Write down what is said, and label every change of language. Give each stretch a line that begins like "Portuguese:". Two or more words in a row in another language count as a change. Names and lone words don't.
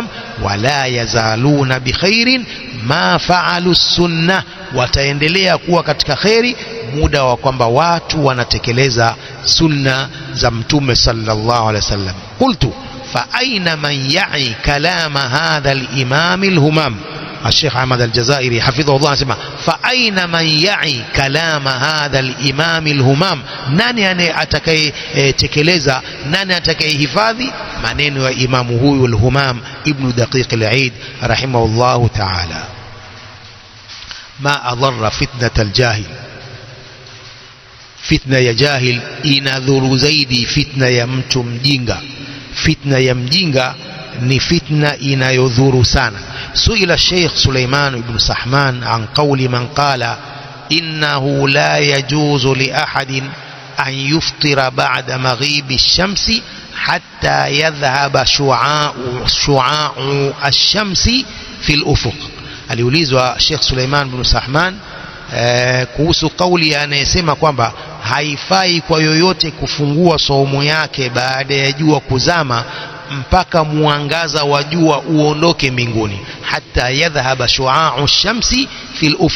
Arabic: ولا يزالون بخير ما فعلوا السنة,
Swahili: wataendelea kuwa katika khairi muda wa kwamba watu wanatekeleza sunna za Mtume
Arabic: صلى الله عليه وسلم. قلت فأين من يعي كلام هذا الإمام الهمام. الشيخ أحمد الجزائري حفظه الله anasema فأين من يعي كلام هذا الإمام الهمام,
Swahili: nani atakayetekeleza, nani atakayehifadhi maneno ya imamu huyu al-Humam ibn Daqiq al-Eid
Arabic: رحمه الله تعالى. ما أضر فتنة الجاهل,
Swahili: fitna ya jahil inadhuru zaidi fitna ya mtu mjinga. Fitna ya mjinga ni fitna inayodhuru sana.
Arabic: سئل الشيخ سليمان بن سحمان عن قول من قال إنه لا يجوز لأحد أن يفطر بعد مغيب الشمس حتى يذهب شعاع الشمس في الأفق.
Swahili: aliulizwa Sheikh Suleiman bin Sahman kuhusu kauli anayesema kwamba haifai kwa yoyote kufungua saumu yake baada ya jua kuzama mpaka mwangaza wa jua uondoke mbinguni,
Arabic: حتى يذهب شعاع الشمس في الأفق.